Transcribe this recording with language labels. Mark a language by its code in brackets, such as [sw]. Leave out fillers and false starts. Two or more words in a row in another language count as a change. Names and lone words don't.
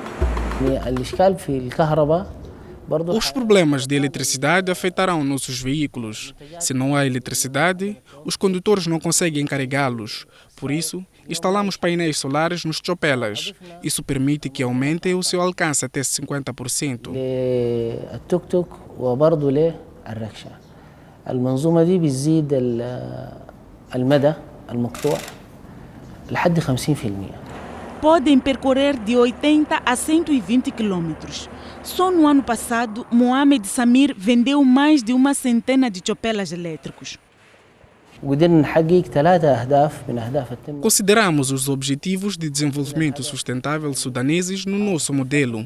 [pt] Os problemas de eletricidade afetarão nossos veículos. Se não há eletricidade, os condutores não conseguem carregá-los. Por isso, instalamos painéis solares nos chopelas. Isso permite que aumente o seu alcance até 50%. [ar] الركشة المنظومة دي بتزيد المدى المقطوع لحد 50%. [pt] Podem percorrer de 80 a 120 quilômetros. Só no ano passado, Mohamed Samir vendeu mais de uma centena de chopelas elétricos. Consideramos os Objetivos de Desenvolvimento Sustentável sudaneses no nosso modelo.